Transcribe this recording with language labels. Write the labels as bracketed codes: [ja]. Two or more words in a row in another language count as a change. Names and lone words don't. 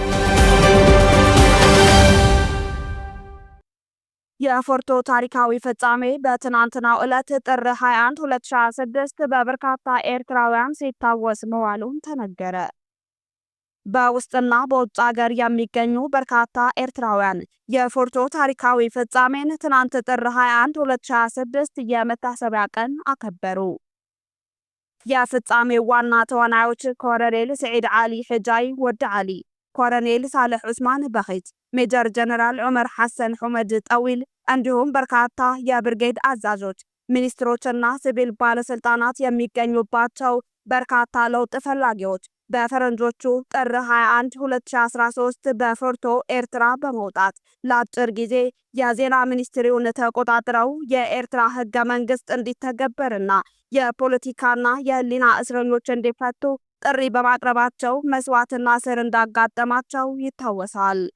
[am] የፎርቶ ታሪካዊ ፍጻሜ በትናንትናው ዕለት ጥር 21 2026 በበርካታ ኤርትራውያን ሲታወስ መዋሉን ተነገረ። በውስጥና በውጭ ሀገር የሚገኙ በርካታ ኤርትራውያን የፎርቶ ታሪካዊ ፍጻሜን ትናንት ጥር 21 2026 የመታሰቢያ ቀን አከበሩ። የፍጻሜው ዋና ተዋናዮች ኮሎኔል ሰዒድ ዓሊ ሕጃይ ወዲ ዓሊ፣ ኮሎኔል ሳልሕ ዑስማን በኺት፣ ሜጀር ጀነራል ዑመር ሐሰን ሑመድ ጠዊል እንዲሁም በርካታ የብርጌድ አዛዦች፣ ሚኒስትሮችና ሲቪል ባለስልጣናት የሚገኙባቸው በርካታ ለውጥ ፈላጊዎች በፈረንጆቹ ጥር 21 2013 በፎርቶ ኤርትራ በመውጣት ለአጭር ጊዜ የዜና ሚኒስትሪውን ተቆጣጥረው የኤርትራ ህገ መንግስት እንዲተገበርና የፖለቲካና የህሊና እስረኞች እንዲፈቱ ጥሪ በማቅረባቸው መስዋዕትና እስር እንዳጋጠማቸው ይታወሳል።